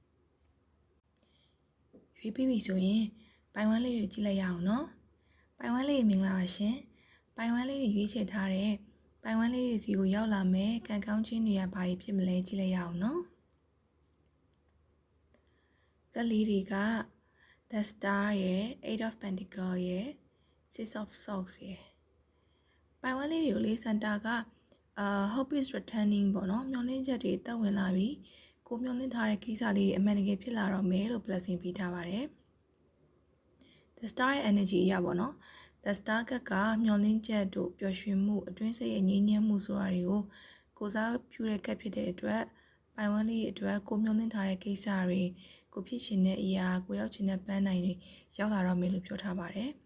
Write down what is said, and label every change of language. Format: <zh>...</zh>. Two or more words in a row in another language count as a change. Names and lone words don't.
<my>ရွေးပြီးပြီဆိုရင်ပိုင်ဝမ်းလေးတွေကြည့်လိုက်ရအောင်နော်ပိုင်ဝမ်းလေးမင်္ဂလာပါရှင်ပိုင်ဝမ်းလေးတွေရွေးချယ်ထားတဲ့ပိုင်ဝမ်းလေးတွေစီကိုရောက်လာမယ်ကံကောင်းခြင်းတွေကဘာတွေဖြစ်မလဲကြည့်လိုက်ရအောင်နော် ကလေးတွေက The Star ရဲ့ Eight of Pentacles ရဲ့ Six of Swords ရဲ့ပိုင်ဝမ်းလေးတွေကိုလေးစန်တာက</my> <en>Hope is returning</en> <my>ပေါ့နော်မျှော်လ င့်ချက်တွေတက်ဝင်လာပြီကိုမျှော်လင့်ထားတဲ့ကိစ္စလေးတွေအမှန်တကယ်ဖြစ်လာတော့မယ်လို့ blessing ပေးထားပါတယ် The Star ရဲ့ energy အရာပေါ့နော် The Star ကမျှော်လင့်ချက်တို့ပျော်ရွှင်မှုအတွင်းစိတ်ရဲ့ငြိမ်းချမ်းမှုဆိုတာတွေကိုကိုစားပြုတဲ့ကပ်ဖြစ်တဲ့အတွက်ပိုင်ဝမ်းလေးအတွက်ကိုမျှော်လင့်ထားတဲ့ကိစ္စတွေကိုဖြစ်ချင်တဲ့အရာကိုရောက်ချင်တဲ့ပန်းနိုင်တွေရောက်လာတော့မယ်လို့ပြောထားပါတယ်</my>